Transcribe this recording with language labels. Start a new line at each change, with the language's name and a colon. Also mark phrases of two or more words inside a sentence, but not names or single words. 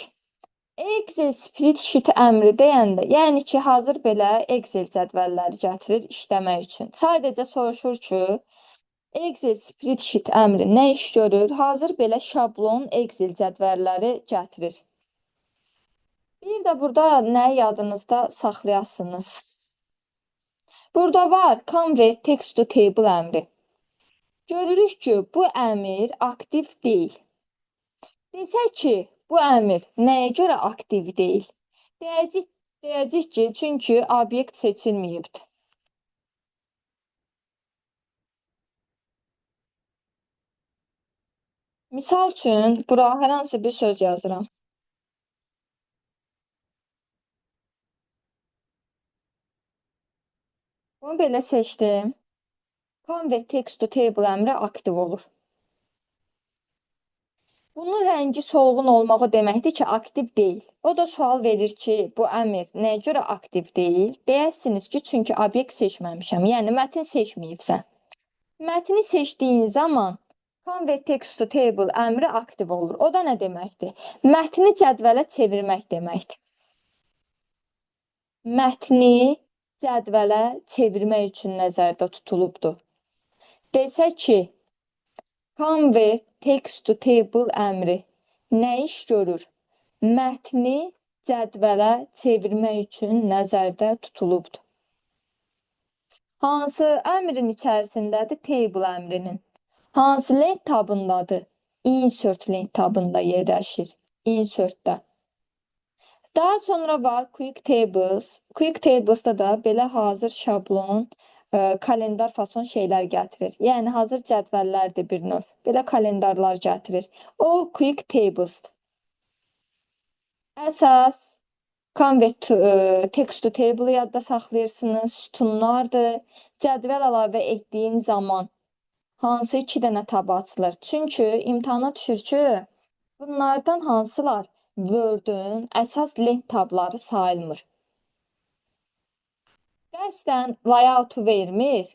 Azerbaijani: Excel spreadsheet əmri deyəndə, yəni ki, hazır belə Excel cədvəlləri gətirir işləmək üçün. Sadəcə soruşur ki, Excel spreadsheet əmri nə iş görür? Hazır belə şablon Excel cədvəlləri gətirir. Bir də burada nə yadınızda saxlayasınız? Burada var
English: convert text to table
Azerbaijani: əmri. Görürük ki, bu əmr aktiv deyil. Desək ki, bu əmr nəyə görə aktiv deyil? Deyəcək ki, çünki obyekt seçilməyibdir. Misal üçün, bura hər hansı bir söz yazıram. Bunu belə seçdim.
English: Convert text to table
Azerbaijani: əmri aktiv olur. Bunun rəngi solğun olmağı deməkdir ki, aktiv deyil. O da sual verir ki, bu əmr nəyə görə aktiv deyil? Deyəsiniz ki, çünki obyekt seçməmişəm, yəni mətn seçməyibsən. Mətni seçdiyin zaman
English: convert text to table
Azerbaijani: əmri aktiv olur. O da nə deməkdir? Mətni cədvələ çevirmək deməkdir. Mətni cədvələ çevirmək üçün nəzərdə tutulubdur. Desək ki,
English: convert text to table
Azerbaijani: əmri nə iş görür? Mətni cədvələ çevirmək üçün nəzərdə tutulubdur. Hansı əmrin içərisindədir? Table əmrinin. Hansı lent tabındadır? Insert lent tabında yerləşir. Insertdə. Daha sonra var Quick Tables. Quick Tables'da da belə hazır şablon, kalendar fason şeylər gətirir. Yəni hazır cədvəllərdir bir növ. Belə kalendarlar gətirir. O Quick Tables'dır. Əsas
English: Convert to, text to table
Azerbaijani: yadda saxlayırsınız, sütunlardır. Cədvəl əlavə etdiyin zaman hansı 2 dənə tab açılır? Çünki imtahana düşür ki, bunlardan hansılar Word-ün əsas lent tabları sayılmır. Qəsdən layoutu vermir.